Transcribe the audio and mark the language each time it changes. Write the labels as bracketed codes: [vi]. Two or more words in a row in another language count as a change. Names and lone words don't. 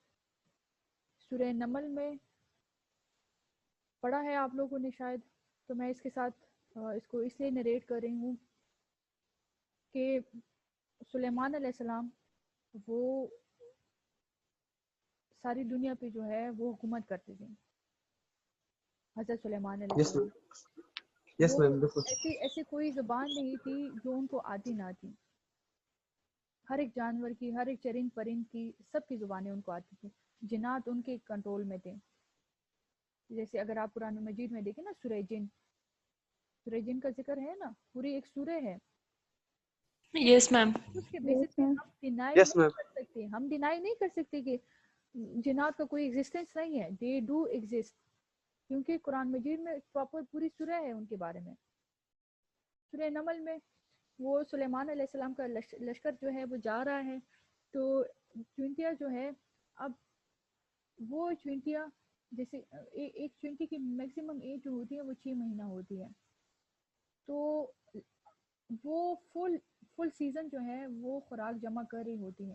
[ur] سورہ نمل میں پڑھا ہے آپ لوگوں نے شاید, تو میں اس کے ساتھ اس کو اس لیے نریٹ کر رہی ہوں کہ سلیمان [ar] علیہ السلام [ur] وہ ساری دنیا پہ جو ہے وہ حکومت کرتے تھے. حضرت سلیمان علیہ [en] Yes, [ur] السلام, [en] ma'am. Yes, [ur] وہ ma'am. بالکل. ایسی کوئی زبان نہیں تھی جو ان کو آتی نہ تھی. ہر ایک جانور کی, ہر ایک چرند پرند کی, سب کی زبانیں ان کو آتی تھی. جنات ان کے کنٹرول میں تھے. جیسے اگر آپ قرآن مجید میں دیکھیں نا سورہ جن, سورہ جن کا ذکر ہے نا, پوری ایک سورہ ہے. [en] Yes, ma'am. [ur] اس کے بیسس پہ ہم ڈینائی [en] Yes, [ur] نہیں [en] ma'am. [ur] کر سکتے, ہم ڈینائی نہیں کر سکتے کہ جنات کا کوئی ایگزسٹنس نہیں ہے. [en] they do exist, کیونکہ قرآن مجید میں پراپر پوری سورہ ہے ان کے بارے میں. [ur] سورہ نمل میں وہ سلیمان [ar] علیہ السلام [ur] کا لشکر جو ہے وہ جا رہا ہے, تو چونٹیاں جو ہے, اب وہ چونٹیاں جیسے ایک چونٹی کی [en] maximum age [ur] جو ہوتی ہے وہ 6 مہینہ ہوتی ہے, تو وہ [en] full season [ur] جو ہے وہ خوراک جمع کر رہی ہوتی ہے.